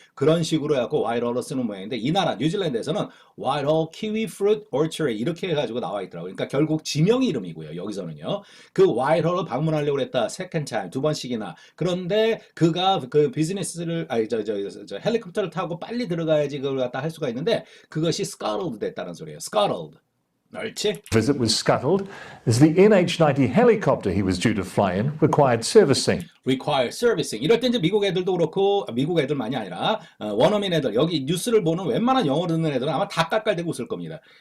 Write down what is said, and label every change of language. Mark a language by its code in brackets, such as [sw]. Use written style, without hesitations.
[ko] 그런 식으로 해갖고 와이트홀로 쓰는 모양인데 이 나라 뉴질랜드에서는 와이트홀 키위 프루트 orchard 이렇게 해가지고 나와 있더라고요. 그러니까 결국 지명 이름이고요. 여기서는요. 그 와이트홀을 방문하려고 그랬다. second time 두 번씩이나. 그런데 그가 그 비즈니스를 헬리콥터를 타고 빨리 들어가야지 그걸 갖다 할 수가 있는데 그것이 scuttled 됐다는 소리예요. scuttled. 옳지? [en] visit was scuttled as the NH-90 helicopter he was due to fly in required servicing. require servicing. [ko] 이럴 때 이제 미국 애들도 그렇고 미국 애들만이 아니라 원어민 애들 여기 뉴스를 보는 웬만한 영어 듣는 애들은 아마 다 깔깔대고 웃을 겁니다.